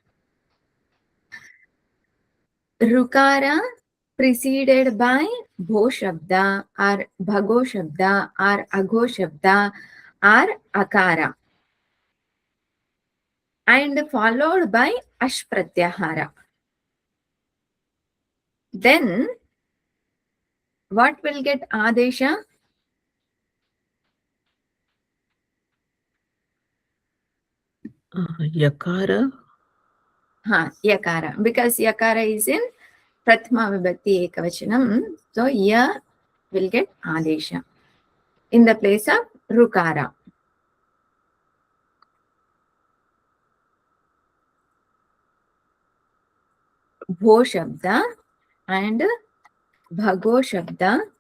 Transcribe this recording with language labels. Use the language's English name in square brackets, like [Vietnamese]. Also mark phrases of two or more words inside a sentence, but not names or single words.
[English] Rukara preceded by [Sanskrit] भो शब्द [English] or [Sanskrit] भगो शब्द [English] or [Sanskrit] अघो शब्द [English] or akara and followed by [Sanskrit] अश् प्रत्याहार. [English] Then what will get adesha? Yakara. Yakara. Because yakara is in [Sanskrit] प्रथमा विभक्ति एकवचनम्. [English] So ya will get adesha. in the place of rukara. [Sanskrit] भो शब्द and भगो शब्द.